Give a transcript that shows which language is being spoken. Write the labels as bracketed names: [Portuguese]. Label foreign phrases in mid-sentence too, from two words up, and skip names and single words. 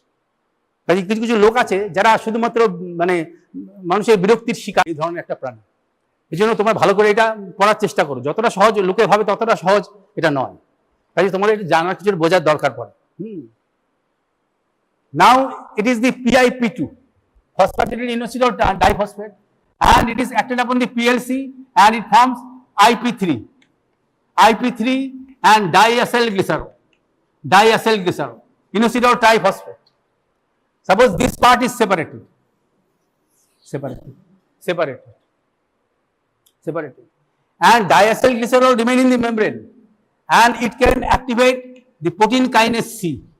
[Bangla] কাজে কিছু কিছু লোক আছে যারা শুধুমাত্র মানে মানুষের বিরক্তির শিকার, এই ধরনের একটা প্রাণী। এই জন্য তোমরা ভালো করে এটা পড়ার চেষ্টা করো, যতটা সহজ লোকে ভাবে ততটা সহজ এটা নয়। কাজে তোমাদের এটা জানার কিছু বোঝার দরকার পড়ে। [English] Now it is the PIP2, phosphatidyl inositol diphosphate, and it is acted upon the PLC and it forms IP3 and diacyl glycerol, inositol triphosphate. Suppose this part is separated, and diacyl glycerol remain in the membrane, and it can activate the protein kinase C,